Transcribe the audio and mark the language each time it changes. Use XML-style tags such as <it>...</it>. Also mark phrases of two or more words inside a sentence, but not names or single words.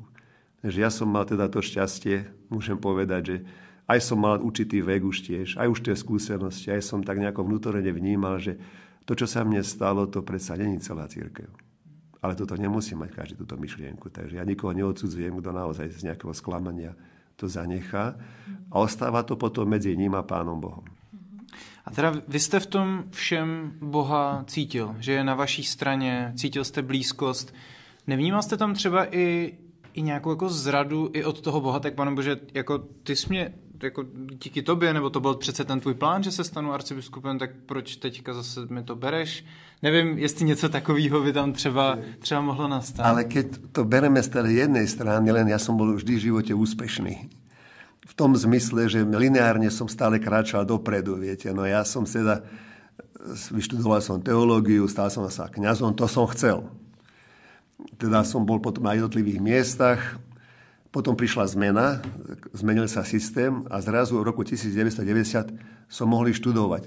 <sk>Takže ja som mal teda to šťastie, môžem povedať, že aj som mal určitý vek už tiež, aj už tie skúsenosti, aj som tak nejako vnútorne vnímal, že to, čo sa mne stalo, to predsa není celá cirkev. Ale toto nemusí mať každý túto myšlienku. Takže ja nikoho neodsudzujem, kto naozaj z nejakého sklamania to zanechá a ostáva to potom medzi ním a Pánom Bohom.</sk> <cs>A teda vy jste v tom všem Boha cítil, že je na vaší straně, cítil jste blízkost. Nevnímal jste tam třeba i nějakou jako zradu i od toho Boha, tak Pane Bože, jako ty jsi mě, jako díky tobě, nebo to byl přece ten tvůj plán, že se stanu arcibiskupem, tak proč teďka zase mi to bereš? Nevím, jestli něco takového by tam třeba mohlo nastat.</cs> <sk>Ale keď to bereme z tej jednej strany, len ja som bol vždy v živote úspešný. V tom zmysle, že lineárne som stále kráčal dopredu, viete. No ja som teda, vyštudoval som teológiu, stal som sa kňazom, to som chcel. Teda som bol potom na jednotlivých miestach, potom prišla zmena, zmenil sa systém a zrazu v roku 1990 som mohol študovať.</sk>